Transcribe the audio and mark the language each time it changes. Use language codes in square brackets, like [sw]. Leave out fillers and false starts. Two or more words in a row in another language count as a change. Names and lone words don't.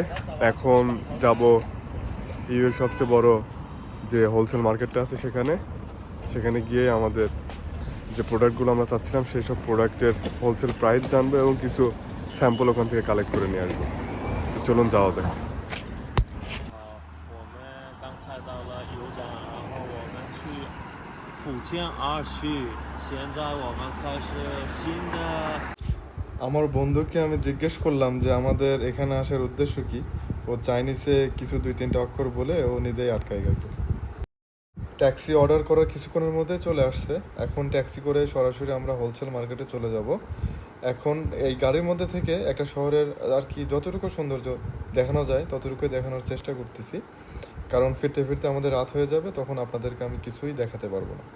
[bn] এখন যাব ইউর সবচেয়ে বড় যে [en] wholesale market [bn] আছে সেখানে গিয়ে আমাদের যে প্রোডাক্টগুলো আমরা চাচ্ছিলাম সেই সব প্রোডাক্টের [en] wholesale price [bn] জানবো এবং কিছু স্যাম্পল ওখান থেকে কালেক্ট করে নিয়ে আসবো। তো চলুন যাওয়া যাক। [zh] 我们刚才到了油站，然后我们去福建2区，现在我们开始新的。 [bn] আমার বন্ধুকে আমি জিজ্ঞেস করলাম যে আমাদের এখানে আসার উদ্দেশ্য কি। ও চাইনিজে কিছু 2-3টা অক্ষর বলে ও নিজেই আটকায় গেছে। ট্যাক্সি অর্ডার করার কিছুক্ষণের মধ্যে চলে আসছে। এখন ট্যাক্সি করে সরাসরি আমরা [en] wholesale market [bn] চলে যাব। এখন এই গাড়ির মধ্যে থেকে একটা শহরের আর কি যতটুকু সৌন্দর্য দেখানো যায় ততটুকুই দেখানোর চেষ্টা করতেছি, কারণ ফিরতে ফিরতে আমাদের রাত হয়ে যাবে, তখন আপনাদেরকে আমি কিছুই দেখাতে পারবো না।